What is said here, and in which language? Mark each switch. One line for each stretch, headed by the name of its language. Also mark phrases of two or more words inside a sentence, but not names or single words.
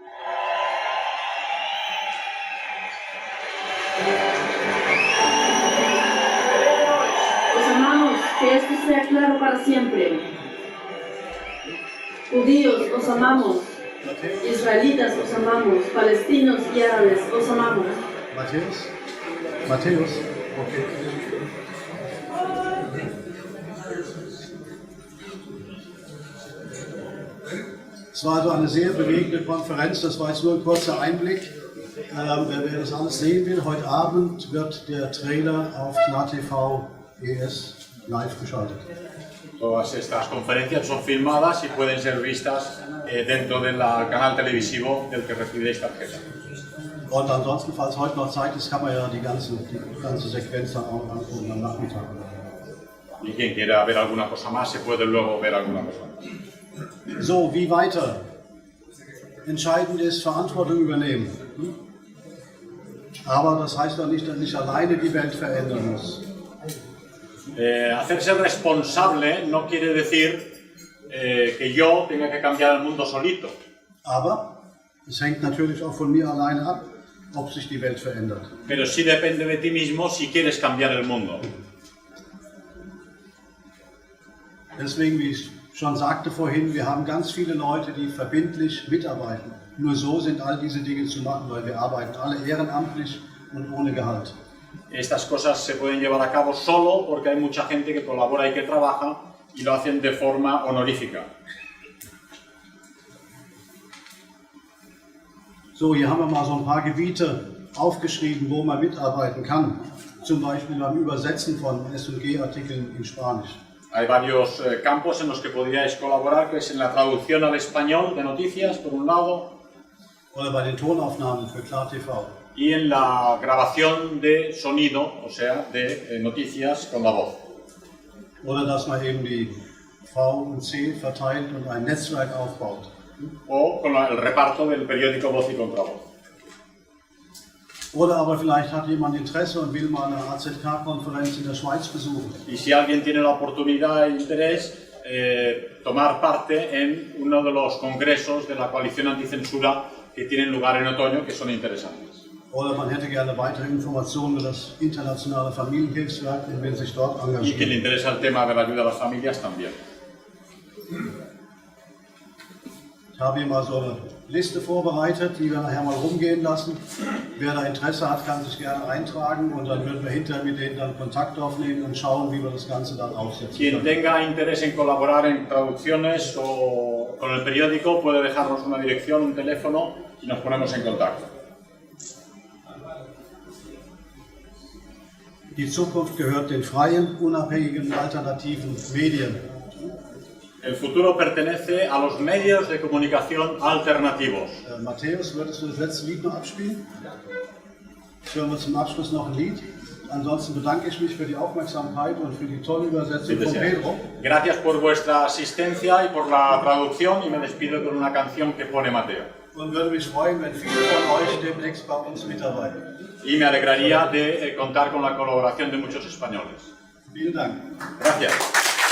Spanish: Os amamos, que esto sea claro para siempre. Judíos, os amamos. Israelitas, os amamos. Palestinos y árabes, os amamos.
German: Matthäus, okay. Es war also eine sehr bewegende Konferenz, das war jetzt nur ein kurzer Einblick. Wer das alles sehen will, heute Abend wird der Trailer auf KNAR TV ES live geschaltet.
Spanish: Todas estas conferencias son filmadas y pueden ser vistas dentro del canal televisivo del que recibéis tarjeta.
German: Und ansonsten, falls heute noch Zeit ist, kann man ja die ganze Sequenz dann auch angucken am Nachmittag.
Spanish: Y quien quiera ver alguna cosa más, se puede luego ver alguna cosa más.
German: So, wie weiter? Entscheidend ist, Verantwortung übernehmen. Aber das heißt doch nicht, dass ich alleine die Welt verändern muss.
Spanish: Hacerse responsable no quiere decir que yo tenga que cambiar el mundo solito.
German: Aber es hängt natürlich auch von mir alleine ab, ob sich die Welt verändert.
Spanish: Pero sí depende de ti mismo si quieres cambiar el mundo.
German: Deswegen, wie ich schon sagte vorhin, wir haben ganz viele Leute, die verbindlich mitarbeiten. Nur so sind all diese Dinge zu machen, weil wir arbeiten alle ehrenamtlich und ohne Gehalt.
Spanish: Estas cosas se pueden llevar a cabo solo porque hay mucha gente que colabora y que trabaja y lo hacen de forma honorífica.
German: So, hier haben wir mal so ein paar Gebiete aufgeschrieben, wo man mitarbeiten kann. Zum Beispiel beim Übersetzen von S&G-Artikeln in Spanisch.
Spanish: Hay varios campos en los que podríais colaborar, que es en la traducción al español de noticias, por un lado.
German: Oder bei den Tonaufnahmen für KNAR TV.
Spanish: Y en la grabación de sonido, o sea, de noticias con la voz.
German: Oder dass man eben die V und C verteilt und ein Netzwerk aufbaut.
Spanish: O con el reparto del periódico Voz y Contravoz.
German: Oder aber vielleicht hat jemand Interesse und will mal eine AZK-Konferenz in der Schweiz besuchen.
Spanish: Y si alguien tiene la oportunidad e interés, tomar parte en uno de los congresos de la coalición anticensura que tienen lugar en otoño, que son interesantes.
German: Oder man hätte gerne weitere Informationen über das internationale Familienhilfswerk und will sich dort engagieren.
Spanish: Y que le interesa el tema de la ayuda a las familias también.
German: Ich habe hier mal so eine Liste vorbereitet, die wir nachher mal rumgehen lassen. Wer da Interesse hat, kann sich gerne eintragen und dann würden wir hinterher mit denen dann Kontakt aufnehmen und schauen, wie wir das Ganze dann aufsetzen
Spanish: Quien
German: können.
Spanish: tenga interés en colaborar en traducciones o con el periódico puede dejarnos una dirección, un teléfono y nos ponemos en contacto.
German: Die Zukunft gehört den freien, unabhängigen, alternativen Medien.
Spanish: El futuro pertenece a los medios de comunicación alternativos.
German: Matthäus, würdest du das letzte Lied noch abspielen? Hören wir zum Abschluss noch ein Lied. Ansonsten bedanke ich mich für die Aufmerksamkeit und für die tolle Übersetzung von Pedro.
Spanish: Gracias por vuestra asistencia y por la traducción y me despido con una canción que pone Mateo.
German: Und würde mich freuen, wenn viele von euch demnächst bei uns mitarbeiten.
Spanish: Y me alegraría de contar con la colaboración de muchos españoles.
German: Vielen Dank.
Spanish: Gracias.